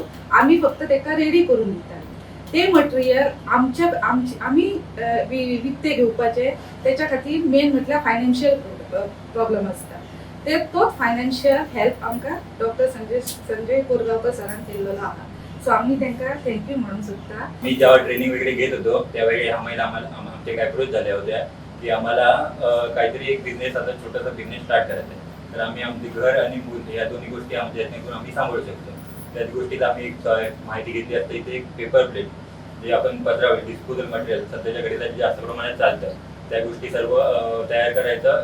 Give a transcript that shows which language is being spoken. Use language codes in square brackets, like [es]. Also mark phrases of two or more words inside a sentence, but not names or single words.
[kok] आमी फक्त तेका रेडी करून दिताले. ते मटेरियल आमी विकते घेवपाचे त्याच्या खातीर मेन म्हटल्यार [en] financial problem [kok] आसता. तोच [en] financial help [kok] आमकां डॉक्टर संजय कोरगांवकर सरान केल्लो आहा. [mr] सो आम्ही त्यांना थँक्यू म्हणून सुद्धा. मी जेव्हा ट्रेनिंग वगैरे घेत होतो त्यावेळी आम्हाला आमचे अप्रोच झाल्या होत्या की आम्हाला काहीतरी एक बिझनेस आता छोटासा [en] business start [mr] करायचा आहे. तर आम्ही आमचे घर आणि मूल या दोन्ही गोष्टी आमच्या यातून आम्ही सांभाळू शकतो. त्याच गोष्टीत आम्ही एक माहिती घेतली असते. इथे एक [en] paper plate [mr] जे आपण पत्रावळी [en] disposal material [mr] सध्याच्या घडीला जास्त प्रमाणात चालतं त्या गोष्टी सर्व तयार करायचं.